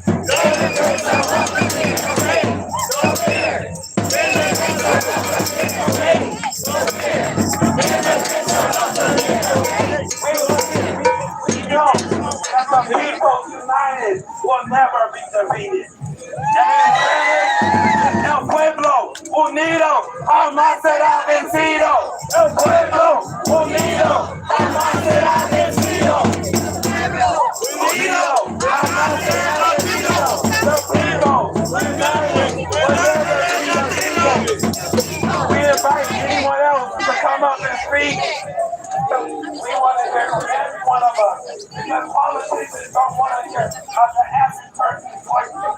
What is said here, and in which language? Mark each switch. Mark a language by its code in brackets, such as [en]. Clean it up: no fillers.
[en] Immigrants are welcome here, no hate, no fear. Immigrants are welcome here, no hate, no fear. Immigrants are welcome here, no hate. We know that the people united will never be defeated. [es] And El pueblo unido jamás será vencido. El pueblo unido jamás será vencido. Unido jamás será vencido. [en] The people united will never be defeated. We invite anyone else to come up and speak. We want to hear from every one of us. Because politicians don't want to hear the average person's voice.